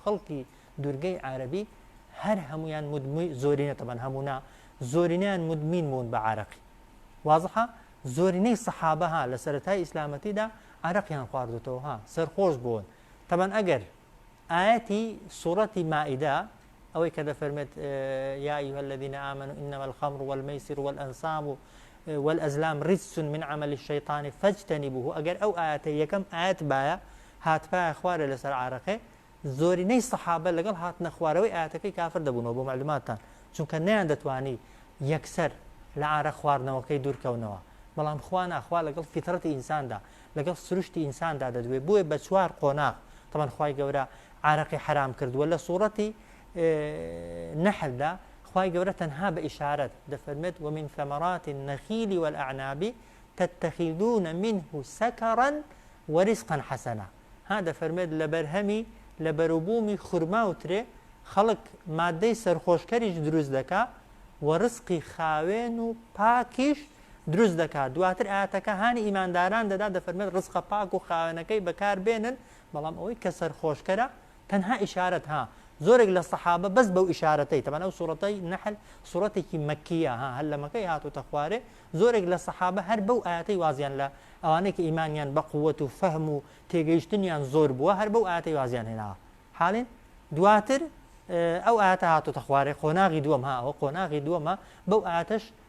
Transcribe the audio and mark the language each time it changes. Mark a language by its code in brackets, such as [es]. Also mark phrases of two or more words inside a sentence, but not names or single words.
[ckb] خەڵکی دوورگەی عەرەبی هەر هەمویان مدمن زۆرینە طبعا هەموونا زۆرینیان مدمین بوون بە عارەقی وازحە زۆرینەی سەحابە ها لە سەرەتای ئیسلامەتیدا عارەقیان خواردوتەوە ها سەرخۆش بوون طبعا ئەگەر ئاەتی سوورەتی مائیدە ئەوەی کە دەفەرمێت [ar] یا ئەیها الذین آمنوا إنما الخمر والميسر والأنصاب والأزلام رجس من عمل الشيطان فاجتنبوه [ckb] ئەگەر ئەو ئاەتە یەکەم ئاەت بایە هاتپایە خوارە لەسەر عارەقێ زۆرینەی سەحابە لەگەڵ هاتنە خوارەوەی ئاەتەکەی کافر دەبوونەوە بۆ معلوماتان چونکە نەیان دەتوانی یەکسەر لە عارەق خواردنەوەکەی دوورکەونەوە بەڵام خوا ناخوا لەگەڵ فیترەتی ئینساندا لەگەڵ سروشتی ئینساندا دەدوێت بۆیە بە چوار قۆناغ تەمان خوای گەورە عارەقی حرام کردووە لە سوورەتی نەحلدا خوای گەورە تەنها بە ئیشارەت دەفەرمێت [ar] ومن ثمرات النخيل والأعناب تتخذون منه سكرا ورزقا حسنا [ckb] ها دەفەرمێت لە بەرهەمی لە بەروبوومی خورما و ترێ خەڵک مادەی سەرخۆشکەریش دروست دەکا و ڕزقی خاوێن و پاکیش دروست دەکات دواتر ئاەتەکە هانی ئیمانداران دەدا دەفەرمێت ڕزقە پاک و خاوێنەکەی بەکار بێنن بەڵام ئەوەی کە سەرخۆشکەرە تەنها ئیشارەت ها زۆرێک لە سەحابە بەس بەو ئیشارەتەی تەمەنە ئەو سوورەتەی نەحل سوورەتێکی مەکیە ها هەر لە مەکەی هاتوتە خوارێ زۆرێک لە سەحابە هەر بەو ئاەتەی وازیان لە ئەوانەی کە ئیمانیان بە قووەت و فەهم و تێگەیشتنیان زۆر بووە هەر بەو ئاەتەی وازیان هێناوە حاڵین دواتر ئەو ئاەتە هاتوتە خوارێ قۆناغی دووەم ها ئەوە قۆناغی دووەمە بەو ئاەتەش